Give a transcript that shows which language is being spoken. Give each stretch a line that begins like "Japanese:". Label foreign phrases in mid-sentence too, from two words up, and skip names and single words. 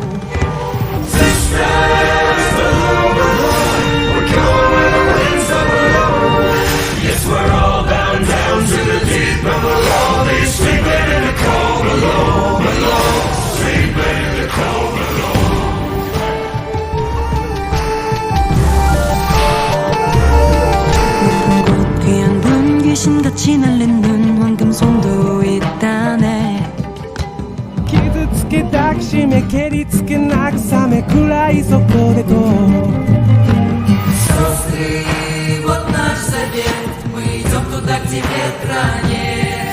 English: Sisters, below, below, we're going where the winds don't blow. Yes, we're all bound down to the deep, and we'll all be sleeping in the cold below, below, sleeping in the cold below.
Korean: 귀신같이 날리는 황금손도 있다네.
Japanese: 傷つけ抱きしめ蹴りつけ慰め暗いそこでこう
Russian: Сестры, вот наш совет, мы идем туда, где ветра нет.